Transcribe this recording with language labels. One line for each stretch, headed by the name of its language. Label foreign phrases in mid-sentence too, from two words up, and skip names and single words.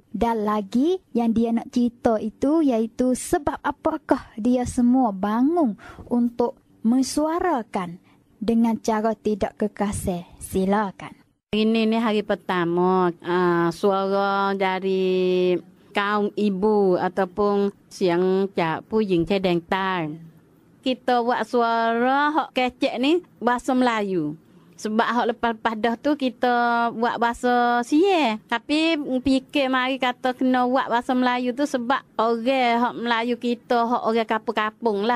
Malay: Dan lagi yang dia nak cerita itu iaitu sebab apakah dia semua bangun untuk mensuarakan dengan cara tidak kekasih. Silakan. Ini ni hari pertama suara dari kaum ibu ataupun
Thai: เสียงจากผู้หญิงชายแดนใต้
Malay: kita buat suara hak kecek ni bahasa Melayu. Sebab hak lepas-lepas dah tu kita buat bahasa Sia. Tapi fikir mari kata kena buat bahasa Melayu tu sebab orang hak Melayu kita hak orang kampung-kampung lah.